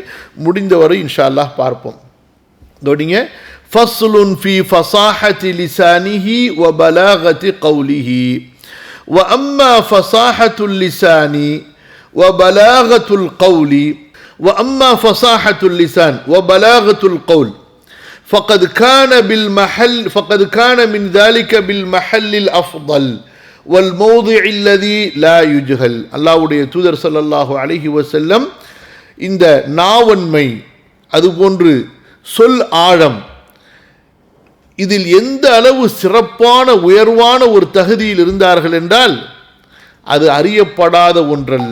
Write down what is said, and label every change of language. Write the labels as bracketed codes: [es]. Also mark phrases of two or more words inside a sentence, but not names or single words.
[ta] முடிந்தவரை [ar] إن شاء الله [ta] பார்ப்போம். கவனிங்க. [ar] فصل في فصاحة لسانه وبلاغة قوله وأما فصاحة اللسان وبلاغة القول وأما فصاحة اللسان وبلاغة القول فقد كان من ذلك بالمحل الأفضل والموضع الذي لا يجهل. [ta] அல்லாஹ்வுடைய தூதர் [ar] صلى الله عليه وسلم [ta] இந்த நாவன்மை, அதுபோன்று சொல் ஆழம், இதில் எந்த அளவு சிறப்பான உயர்வான ஒரு தகுதியில் இருந்தார்கள் என்றால் அது அறியப்படாத ஒன்றல்ல.